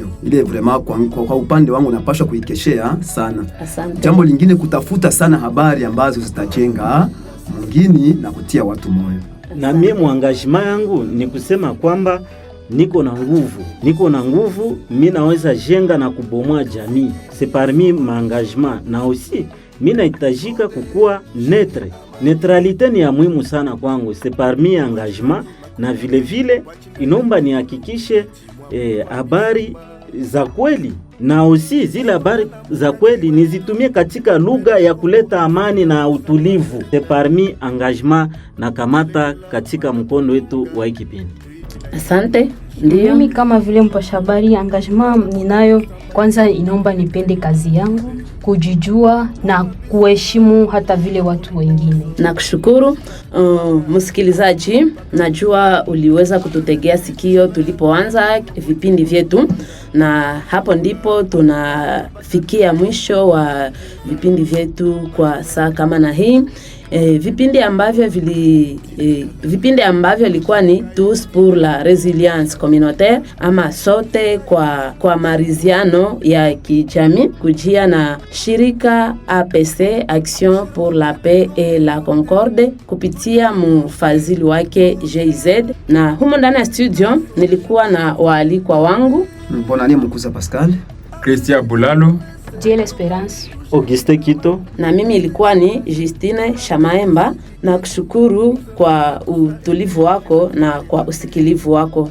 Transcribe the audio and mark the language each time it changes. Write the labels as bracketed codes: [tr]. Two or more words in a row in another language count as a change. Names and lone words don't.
[sw] Ile vraiment kwa upande wangu napaswa kuikeshea sana. Asante. Jambo lingine, kutafuta sana habari ambazo zitajenga mwingine na kutia watu moyo. Na mimi engagement yangu ni kusema kwamba niko na nguvu, mimi naweza jenga na kubomoa jamii. [fr] C'est parmi ma engagement, [sw] na aussi mimi nahitajika kukua neutre. Neutralite ni ya muhimu sana kwangu, [fr] c'est parmi engagement, [sw] na vile vile inomba nihakikishe habari za kweli, na aussi zile habari za kweli nizitumie katika lugha ya kuleta amani na utulivu. [fr] C'est parmi engagement [sw] na kamata katika mkondo wetu wa kipindi. Asante. Ndio Mimi kama vile mpasha habari, engagement ninayo, kwanza inaomba nipende kazi yangu, kujijua na kuheshimu hata vile watu wengine. Nakushukuru msikilizaji, najua uliweza kututegea sikio tulipoanza vipindi vyetu, na hapo ndipo tunafikia mwisho wa vipindi vyetu kwa saa kama na hii. Vipindi ambavyo ilikuwa ni [fr] tous pour la résilience communautaire, [sw] ama sote kwa maridhiano ya kijamii, kujia na shirika APC, [fr] Action pour la Paix et la Concorde, [sw] kupitia mfadhili wake GIZ. Na humo ndani ya studio nilikuwa na waalikwa wangu Bonani Mkuza Pascal, Christian Bulalo, Dieu l'Espérance, Auguste Kito, na mimi ilikuwa ni Justine Shamaemba. Na kushukuru kwa utulivu wako na kwa usikilivu wako.